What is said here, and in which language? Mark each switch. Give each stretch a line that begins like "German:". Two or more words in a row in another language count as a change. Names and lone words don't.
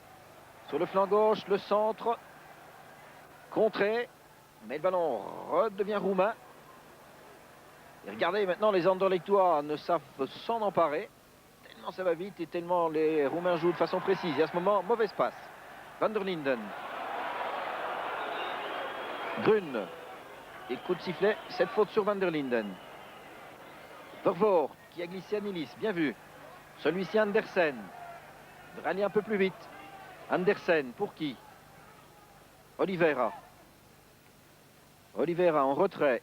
French: Sur le flanc gauche, le centre. Contré. Mais le ballon redevient roumain. Et regardez maintenant, les Anderlechtois ne savent s'en emparer. Tellement ça va vite et tellement les Roumains jouent de façon précise. Et à ce moment, mauvaise passe. Van der Linden. Grun. Et coup de sifflet, cette faute sur Van der Linden. Vervoort qui a glissé à Nilis, bien vu. Celui-ci Andersen. Il devrait aller un peu plus vite. Andersen, pour qui? Oliveira. Oliveira en retrait.